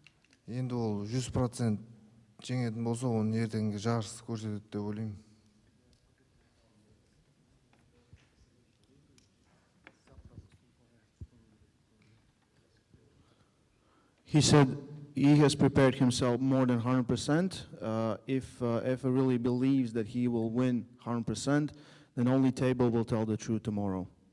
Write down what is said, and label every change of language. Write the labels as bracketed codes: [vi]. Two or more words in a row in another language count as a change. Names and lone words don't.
[kk] Енді ол 100% жеңетін болса, оны ертеңгі жарыс көрсетеді деп ойлаймын. [en] He said he has prepared himself more than 100%. If Efe really believes that he will win 100%, then only table will tell the truth tomorrow.